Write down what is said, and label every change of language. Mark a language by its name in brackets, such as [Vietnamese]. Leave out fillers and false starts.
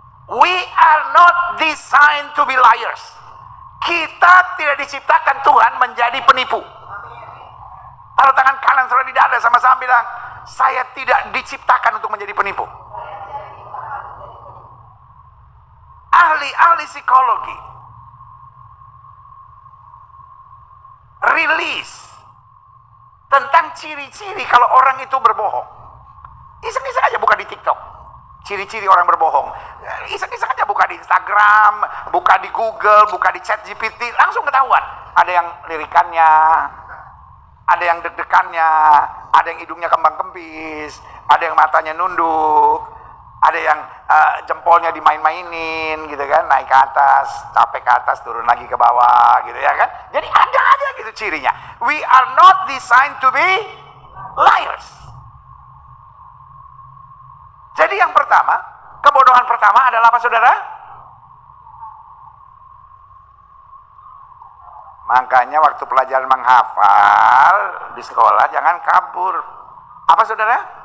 [English] We are not designed to be liars. [Indonesian] Kita tidak diciptakan Tuhan menjadi penipu. Taruh tangan kanan saudara di dada sama-sama bilang, saya tidak diciptakan untuk menjadi penipu. Ahli psikologi rilis tentang ciri-ciri kalau orang itu berbohong. Iseng-iseng aja buka di TikTok. Ciri-ciri orang berbohong. Iseng-iseng aja buka di Instagram, buka di Google, buka di ChatGPT, langsung ketahuan. Ada yang lirikannya, ada yang deg-degannya, ada yang hidungnya kembang-kempis, ada yang matanya nunduk, ada yang jempolnya dimain-mainin gitu kan, naik ke atas, capek ke atas, turun lagi ke bawah gitu ya kan. Jadi ada aja gitu cirinya. [English] We are not designed to be liars. [Indonesian] Jadi yang pertama, kebodohan pertama adalah apa saudara? Makanya waktu pelajaran menghafal di sekolah jangan kabur. Apa saudara?